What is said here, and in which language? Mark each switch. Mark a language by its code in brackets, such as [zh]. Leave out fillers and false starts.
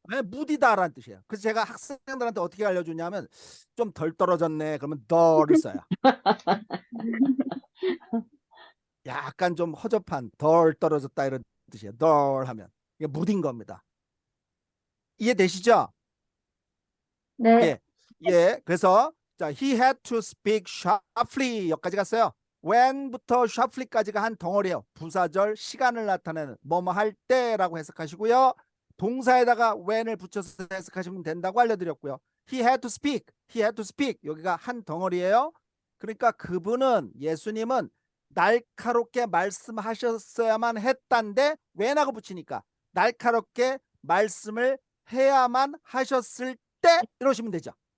[ko] 네, 무디다라는 뜻이에요. 그래서 제가 학생들한테 어떻게 알려주냐면 좀 덜 떨어졌네. 그러면 dull을 써요. 약간 좀 허접한 덜 떨어졌다 이런 뜻이에요. dull 하면 이게 무딘 겁니다. 이해되시죠? 네. 예. 예. 그래서 자, [en] he had to speak sharply [ko] 여기까지 갔어요. when부터 sharply까지가 한 덩어리예요. 부사절 시간을 나타내는 뭐뭐 할 때라고 해석하시고요. 동사에다가 when을 붙여서 해석하시면 된다고 알려드렸고요. [en] he had to speak. [ko] he had to speak. 여기가 한 덩어리예요. 그러니까 그분은 예수님은 날카롭게 말씀하셨어야만 했단데 when하고 붙이니까 날카롭게 말씀을 해야만 하셨을 때 이러시면 되죠.